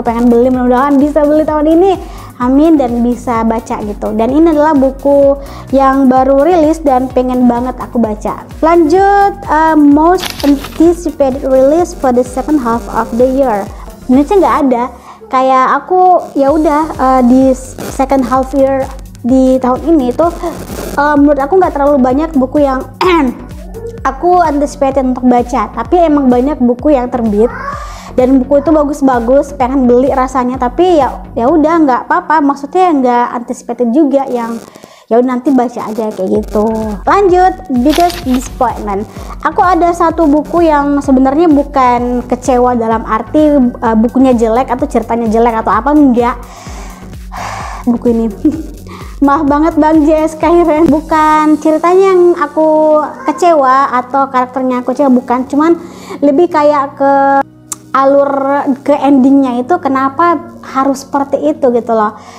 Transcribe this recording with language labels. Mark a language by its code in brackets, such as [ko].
[id] Aku pengen beli, mudah-mudahan bisa beli tahun ini, amin, dan bisa baca gitu. Dan ini adalah buku yang baru rilis dan pengen banget aku baca. Lanjut, [en] most anticipated release for the second half of the year. [id] Indonesia nggak ada, kayak aku ya udah di [en] second half year [id] di tahun ini tuh menurut aku nggak terlalu banyak buku yang aku anticipated untuk baca, tapi emang banyak buku yang terbit dan buku itu bagus-bagus, pengen beli rasanya, tapi ya udah nggak apa-apa, maksudnya nggak anticipated juga yang ya udah nanti baca aja kayak gitu. Lanjut, [en] biggest disappointment. [id] Aku ada satu buku yang sebenarnya bukan kecewa dalam arti bukunya jelek atau ceritanya jelek atau apa, enggak. Buku ini maaf banget Bang J.S. Kairen, bukan ceritanya yang aku kecewa atau karakternya aku kecewa, bukan, cuman lebih kayak ke alur ke endingnya itu kenapa harus seperti itu gitu loh.